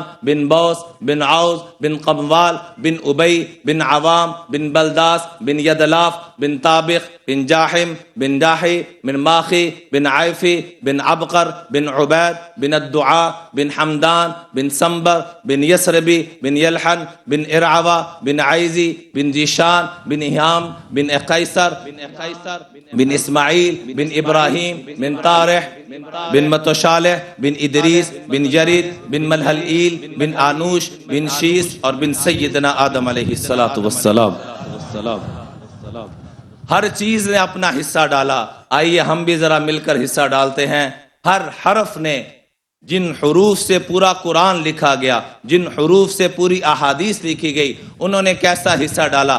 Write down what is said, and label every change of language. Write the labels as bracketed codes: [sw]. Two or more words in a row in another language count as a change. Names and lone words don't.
[hi] बिन बौस बिन औस बिन कमवाल बिन उबई बिन अवाम बिन बलदास बिन यदलाफ बिन ताबिक बिन जाहिम बिन दाही बिन माखी बिन आयफी बिन अबकर बिन उबैद बिन अद्दुआ बिन हमदान बिन संबर बिन यसरबी बिन यलहन बिन इरआवा बिन आइजी बिन जीशान बिन हियाम बिन कैसर बिन इस्माईल बिन इब्राहीम बिन तारिह बिन मतशालिह बिन इदरीस बिन यरीद बिन मलहल बिन आनूश बिन शीस और बिन सैयदना आदम [ar] عليه الصلاة والسلام. [hi] हर चीज ने अपना हिस्सा डाला। आइए हम भी जरा मिलकर हिस्सा डालते हैं। हर हरफ ने, जिन हुरूफ से पूरा कुरान लिखा गया, जिन हुरूफ से पूरी अहादीस लिखी गई, उन्होंने कैसा हिस्सा डाला।